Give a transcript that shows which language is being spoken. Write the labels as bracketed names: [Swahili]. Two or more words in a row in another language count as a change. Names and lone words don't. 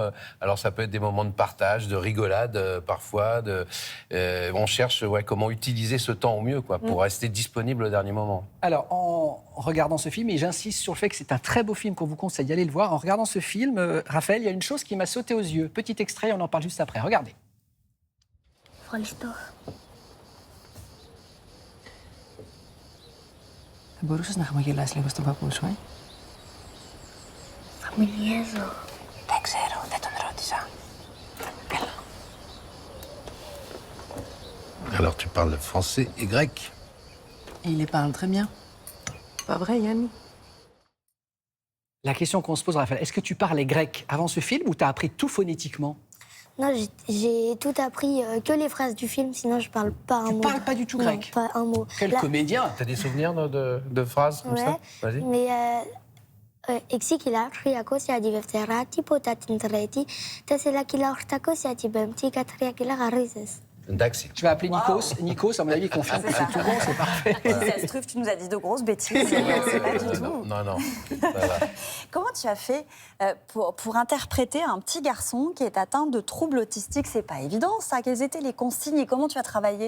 [French] Alors ça peut être des moments de partage, de rigolade parfois. On cherche comment utiliser ce temps au mieux, pour rester disponible au dernier moment. Alors, en regardant ce film, et j'insiste sur le fait que c'est un très beau film qu'on vous conseille d'aller le voir, en regardant ce film, Raphaël, il y a une chose qui m'a sauté aux yeux. Petit extrait, on en parle juste après. Regardez. [Greek] Ευχαριστώ. Θα μπορούσες να χαμογελάσεις λίγο στον παππού σου, Θα μιλιέζω. Δεν ξέρω, δεν τον ρώτησα. [French] Alors tu parles français et grec? Et il les parle très bien. Pas vrai, Yann? La question qu'on se pose, Raphaël, est-ce que tu parlais grec avant ce film ou t'as appris tout phonétiquement? Non, j'ai tout appris, que les phrases du film, sinon je parle pas un mot. Tu parles pas du tout grec? Non, pas un mot. Quel Là- comédien! T'as des souvenirs de phrases comme ça? Ouais, Vas-y. mais exikila riakosia diverterati potatintreti tesela kila ortakosia tibemti katria kila garizes. [Greek] Daxi. [French] Je vais appeler Nikos. Nikos, à mon avis, il confirme que c'est tout bon, c'est parfait. Si ça se trouve, tu nous as dit de grosses bêtises. C'est pas du tout. Non. Ça va. Comment tu as fait pour interpréter un petit garçon qui est atteint de troubles autistiques? C'est pas évident, ça. Quelles étaient les consignes et comment tu as travaillé?